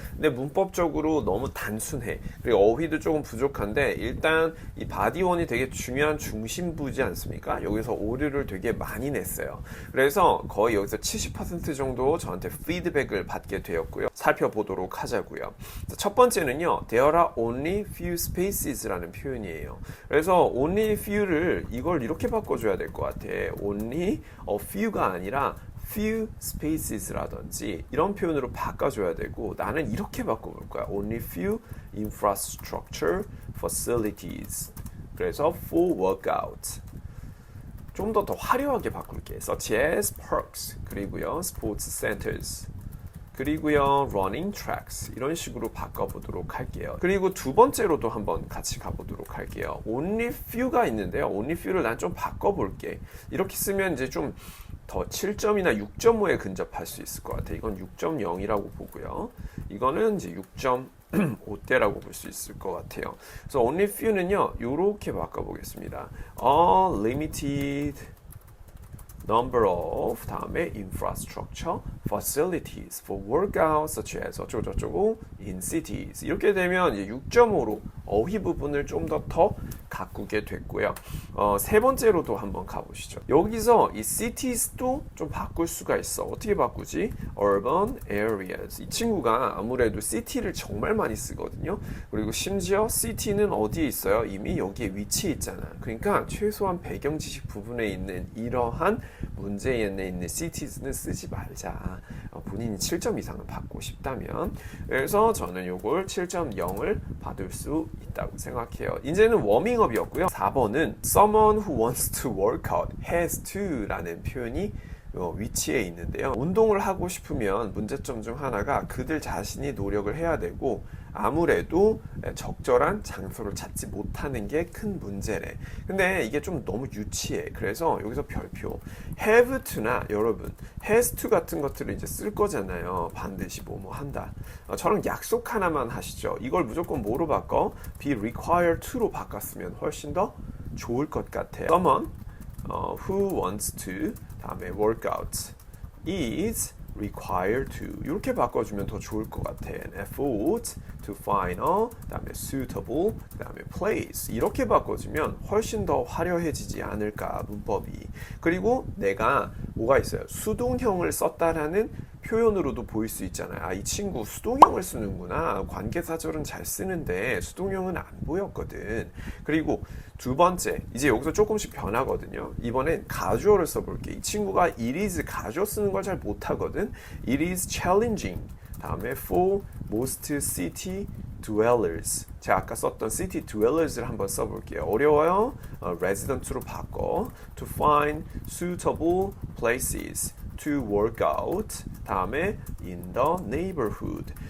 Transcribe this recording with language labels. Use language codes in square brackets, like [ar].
[ko] 근데 문법적으로 너무 단순해. 그리고 어휘도 조금 부족한데 일단 이 바디 1이 되게 중요한 중심부지 않습니까? 여기서 오류를 되게 많이 냈어요. 그래서 거의 여기서 70% 정도 저한테 피드백을 받게 되었고요. 살펴보도록 하자고요. 첫 번째는요. [en] There are only few spaces [ko] 라는 표현이에요. 그래서 only few를 이걸 이렇게 바꿔줘야 될 것 같아. only a few가 아니라 few spaces라든지 이런 표현으로 바꿔줘야 되고 나는 이렇게 바꿔볼 거야. [en] only few infrastructure facilities 그래서 full workout. [ko] 좀 더 화려하게 바꿀게. [en] such as parks. [ko] 그리고요, [en] sports centers. [ko] 그리고요, [en] running tracks. [ko] 이런 식으로 바꿔보도록 할게요. 그리고 두 번째로도 한번 같이 가보도록 할게요. only few가 있는데요. only few를 난 좀 바꿔볼게. 이렇게 쓰면 이제 좀 더 7점이나 6.5에 근접할 수 있을 것 같아. 이건 6.0이라고 보고요. 이거는 이제 6.5대라고 볼 수 있을 것 같아요. 그래서 only few는요, 이렇게 바꿔보겠습니다. [en] A limited number of 다음에 infrastructure facilities for workouts such as [ko] 어쩌고저쩌고 [en] in cities. [ko] 이렇게 되면 이제 6.5로 어휘 부분을 좀 더 가꾸게 됐고요. 세 번째로도 한번 가보시죠. 여기서 이 cities도 좀 바꿀 수가 있어. 어떻게 바꾸지? urban areas. 이 친구가 아무래도 city를 정말 많이 쓰거든요. 그리고 심지어 city는 어디에 있어요? 이미 여기에 위치해 있잖아. 그러니까 최소한 배경 지식 부분에 있는 이러한 문제에 있는 cities는 쓰지 말자. 본인이 7점 이상은 받고 싶다면. 그래서 저는 요걸 7.0을 받을 수 있다고 생각해요. 이제는 워밍업이었고요. [en] 4번은 someone who wants to work out has to [ko] 라는 표현이 위치에 있는데요. 운동을 하고 싶으면 문제점 중 하나가 그들 자신이 노력을 해야 되고 아무래도 적절한 장소를 찾지 못하는 게 큰 문제래. 근데 이게 좀 너무 유치해. 그래서 여기서 별표 have to나 여러분 has to 같은 것들을 이제 쓸 거잖아요. 반드시 뭐뭐 한다. 저랑 약속 하나만 하시죠. 이걸 무조건 뭐로 바꿔? be required to로 바꿨으면 훨씬 더 좋을 것 같아요. [en] Someone who wants to 다음에 workout is required to [ko] 이렇게 바꿔주면 더 좋을 것 같아. [en] An effort to find a [ko] 다음에 suitable 다음에 place 이렇게 바꿔주면 훨씬 더 화려해지지 않을까 문법이. 그리고 내가 뭐가 있어요? 수동형을 썼다라는 표현으로도 보일 수 있잖아요. 아, 이 친구 수동형을 쓰는구나. 관계사절은 잘 쓰는데 수동형은 안 보였거든. 그리고 두 번째, 이제 여기서 조금씩 변하거든요. 이번엔 가주어를 써볼게. 이 친구가 it is 가주어 쓰는 걸 잘 못하거든. [en] It is challenging. 다음에 for most city dwellers. [ko] 제가 아까 썼던 city dwellers를 한번 써볼게요. 어려워요? resident로 바꿔. [en] To find suitable places. to work out. 다음에 in the neighborhood.